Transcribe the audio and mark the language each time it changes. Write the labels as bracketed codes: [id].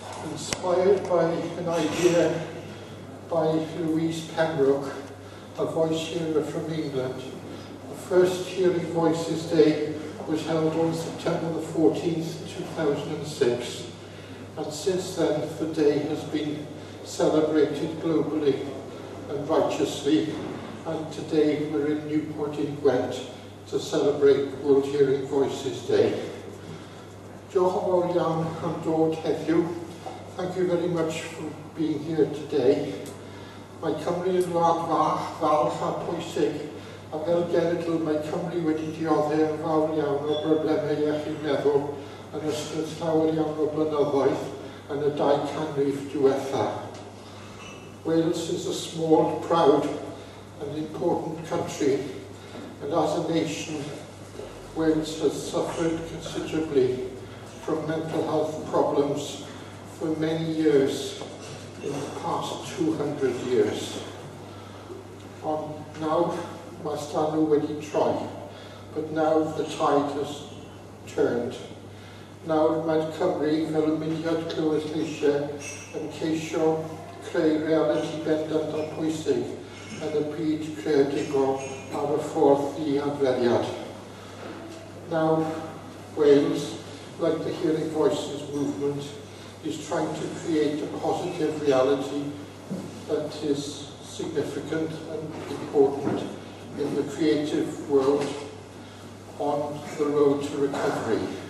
[en] Inspired by an idea by Louise Pembroke, a voice hearer from England, the first Hearing Voices Day was held on September the 14th, 2006, and since then the day has been celebrated globally and righteously, and today we're in Newport in Gwent to celebrate World Hearing Voices Day. [cy] Diolch yn fawr iawn am dod heddiw. [en] Thank you very much for being here today. [cy] Mae Cymru yn wlad fach, falch a pwysig, a fel genedl mae Cymru wedi diodde yn fawr iawn o broblemau iechyd meddwl yn ystod llawer iawn o blynyddoedd yn y 2 canrif diwetha. [en] Wales is a small, proud and important country, and as a nation, Wales has suffered considerably from mental health problems for many years in the past 200 years. Now, [cy] mae Llanw wedi troi, [en] but now the tide has turned. [cy] Nawr mae Cymru fel y mudiad clywed lleisiau yn ceisio creu realiti bendant a pwysig yn y byd creadigol ar y ffordd i adferiad. [en] Now, Wales, like the Hearing Voices movement, is trying to create a positive reality that is significant and important in the creative world on the road to recovery.